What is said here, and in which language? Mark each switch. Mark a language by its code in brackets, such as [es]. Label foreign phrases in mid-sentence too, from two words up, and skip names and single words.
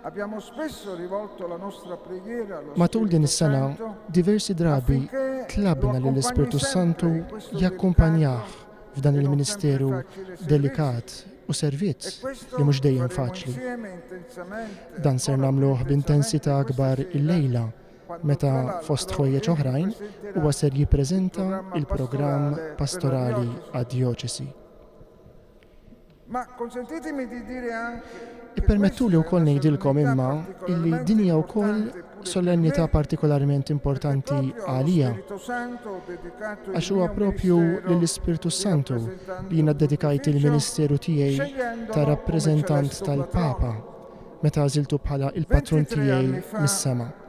[mt] Matul din is-sena diversi drabi tlabna lill ispirtu Santu jakkumpanjah f'dan il-ministeru delikat u servizz li mhux dejjem faċli. Dan ser nagħmluh b'intensità akbar il-lejla meta fost ħwejjeġ oħrajn huwa ser jippreżenta il-programm pastorali għad-djoċesi. [it] Ma consentitemi di dire anche [mt] Ippermettu li wkoll ngħidilkom imma illi din hija wkoll solennità partikolarment importanti għalija għax huwa proprju lill-Ispirtu Santu li jiena ddedikajt il-Ministeru tiegħi ta' rappreżentant tal-Papa meta għażiltu bħala il-patrun tiegħi mis-sema.